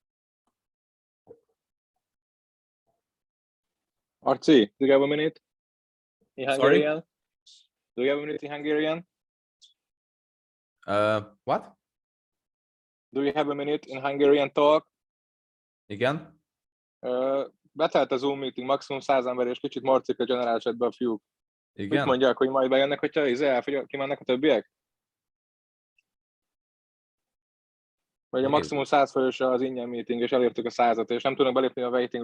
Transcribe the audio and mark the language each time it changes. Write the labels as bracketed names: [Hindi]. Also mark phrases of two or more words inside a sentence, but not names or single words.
[English] Archie, do you have a minute in Hungarian? Sorry? Do you have a minute in Hungarian? What? Do you have a minute in Hungarian talk? Again? [Hungarian] Betelt a Zoom meeting, maximum 100 ember, és kicsit marcik a [English] general chatbe [Hungarian] a fiúk. Igen? Mit mondják, hogy majd bejönnek, hogyha kimennek a többiek? Vagy a maximum 100 fős az ingyen meeting, és elértük a 100-at, és nem tudnak belépni a waiting.